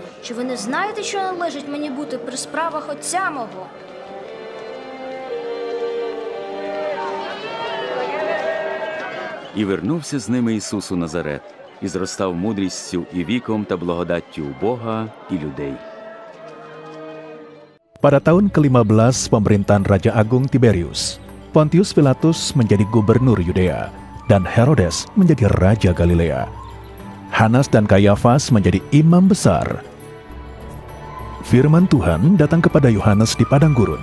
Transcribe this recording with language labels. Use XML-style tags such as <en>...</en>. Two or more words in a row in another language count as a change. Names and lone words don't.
<uk>Чи ви не знаєте, що належить мені бути при справах отця мого? І вернувся з ними Ісус у Назарет, і зростав мудрістю і віком та благодаттю у Бога і людей.</uk> <id>Pada tahun ke-15 pemerintahan Raja Agung Tiberius, Pontius Pilatus menjadi gubernur Yudea, dan Herodes menjadi raja Galilea. Hanas dan Kayafas menjadi imam besar. Firman Tuhan datang kepada Yohanes di padang gurun.</id>